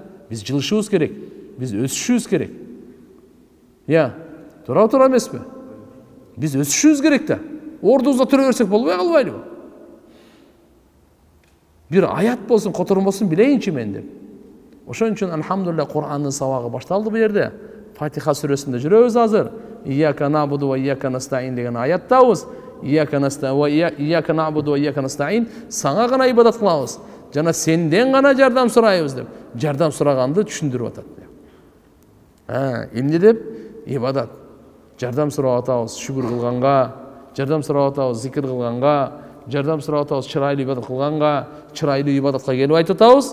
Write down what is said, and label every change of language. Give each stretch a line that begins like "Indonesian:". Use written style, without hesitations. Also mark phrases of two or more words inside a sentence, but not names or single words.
Kyrgyz: Биз жылышыбыз керек. Биз өсүшүбүз керек. Туура эмеспи? Биз өсүшүбүз керек да. Ордубузда тура берсек болбой калбайлыбы? Бир аят болсун, котормосун билейинчи мен деп. Ошон үчүн алхамдулилlah Кур'андын сабагы башталды бу жерде. Фатиха сүрөсүндө жүрөбүз азыр.
Arabic: إياك نعبد وإياك نستعين
Kyrgyz: деген аяттабыз.
Arabic: إياك نعبد وإياك نستعين.
Kyrgyz: Сага гана ибадат кылабыз. Жана сенден гана жардам сурайбыз деп. Жардам сураганды түшүндүрүп атат. Эмне деп? Ибадат. Жардам сурап атабыз шүгүр кылганга, жардам сурап атабыз зикир кылганга, жардам сурап атабыз чырайлуу ибадат кылганга, чырайлуу ибадатка келип айтып атабыз.